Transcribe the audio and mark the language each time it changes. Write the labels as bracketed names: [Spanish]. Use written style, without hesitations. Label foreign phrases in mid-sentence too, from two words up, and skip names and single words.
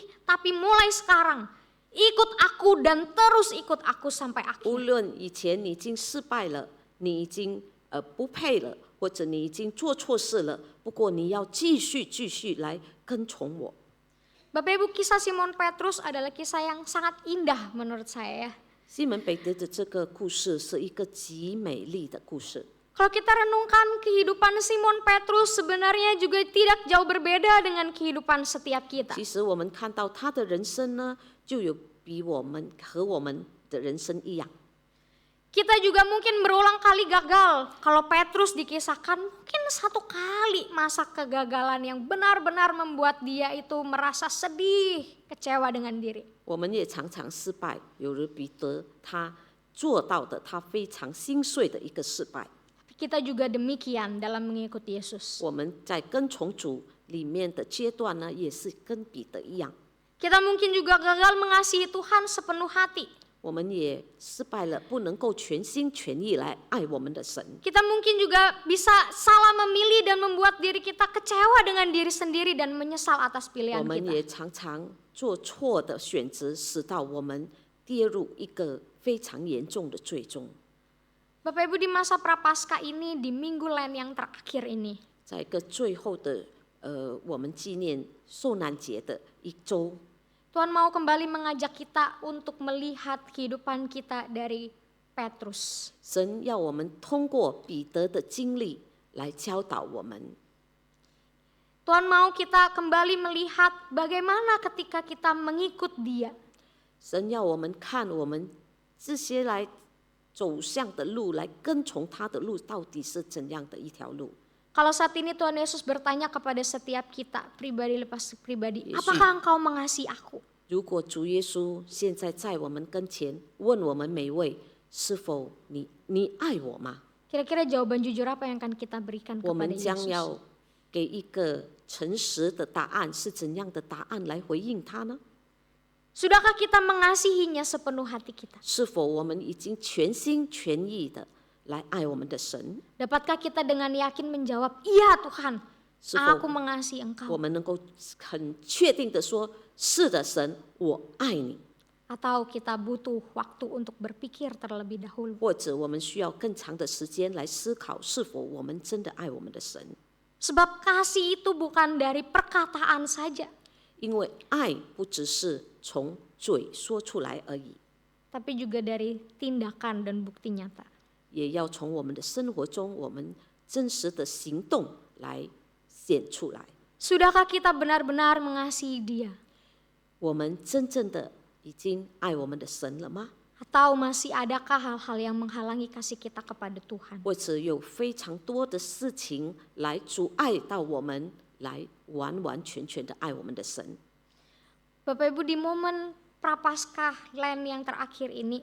[Indonesian] Tapi mulai sekarang ikut aku dan terus ikut aku sampai [Chinese] 无 [Indonesian] akhir. [Chinese] 论以前你已经失败了，你已经不配了，或者你已经做错事了，不过你要继续来跟从我。 [Indonesian] Bapak Ibu, kisah Simon Petrus adalah kisah yang sangat indah menurut saya. [Chinese] 西门彼得的这个故事是一个极美丽的故事。 [Indonesian] Kalau kita renungkan kehidupan Simon Petrus sebenarnya juga tidak jauh berbeda dengan kehidupan setiap kita. [Chinese] 其实我们看到他的人生呢，就有比我们和我们的人生一样。 [Indonesian] Kita juga mungkin berulang kali gagal. Kalau Petrus dikisahkan mungkin 1 kali masa kegagalan yang benar-benar membuat dia itu merasa sedih, kecewa dengan diri. [Chinese] 我们也常常失败，有如彼得他做到的，他非常心碎的一个失败。 [Indonesian] Kita juga demikian dalam mengikuti Yesus. [Chinese] 我们在跟从主里面的阶段呢，也是跟彼得一样， [Indonesian] Kita mungkin juga gagal mengasihi Tuhan sepenuh hati. [Chinese] 我们也失败了，不能够全心全意来爱我们的神。 [Indonesian] Kita mungkin juga bisa salah memilih dan membuat diri kita kecewa dengan diri sendiri dan menyesal atas [Chinese] 我 [Indonesian] pilihan [Chinese] 们 [Indonesian] kita. [Chinese] 也常常做错的选择，使到我们跌入一个非常严重的罪中。 [Indonesian] Bapak Ibu, di masa Prapaskah ini, di Minggu Lent yang terakhir ini, [Chinese] 在一个最后的我们纪念受难节的一周， [Indonesian] Tuhan mau kembali mengajak kita untuk melihat kehidupan kita dari Petrus. [Chinese] 神要我们通过彼得的经历来教导我们。 [Indonesian] Tuhan mau kita kembali melihat bagaimana ketika kita mengikut Dia. [Chinese] 神要我们看我们这些来走向的路，来跟从他的路到底是怎样的一条路。 [Indonesian] Kalau saat ini Tuhan Yesus bertanya kepada setiap kita, pribadi lepas pribadi, Yesus. apakah engkau mengasihi aku? [Chinese] 如果主耶稣现在在我们跟前，问我们每位是否你爱我吗？ [Indonesian] Kira-kira jawaban jujur apa yang akan kita berikan [Chinese] 我 [Indonesian] kepada [Chinese] 们将 [Indonesian] Yesus? [Chinese] 要给一个诚实的答案，是怎样的答案来回应他呢？ [Indonesian] Sudahkah kita mengasihinya sepenuh hati kita? [Chinese] 是否我们已经全心全意的来爱我们的神？ [Indonesian] Dapatkah kita dengan yakin menjawab, iya Tuhan, [Chinese] 是 [Indonesian] aku [Chinese] 否 [Indonesian] mengasihi [Chinese] 我 [Indonesian] engkau? [Chinese] 们能够很确定的说：“是的，神，我爱你。 [Indonesian] Atau kita butuh waktu untuk berpikir terlebih dahulu? ” [Chinese] 或者我们需要更长的时间来思考，是否我们真的爱我们的神？ [Indonesian] Sebab kasih itu bukan dari perkataan saja, [Chinese] 因为爱不只是从嘴说出来而已， [Indonesian] tapi juga dari tindakan dan bukti nyata. [Chinese] 也要从我们的生活中，我们真实的行动来显出来。 [Indonesian] Sudahkah kita benar-benar mengasihi Dia? [Chinese] 我们真正的已经爱我们的神了吗？ [Indonesian] Atau masih adakah hal-hal yang menghalangi kasih kita kepada Tuhan? [Chinese] 或者有非常多的事情来阻碍到我们来完完全全的爱我们的神？ [Indonesian] Bapak Ibu, di momen Prapaskah Lent yang terakhir ini,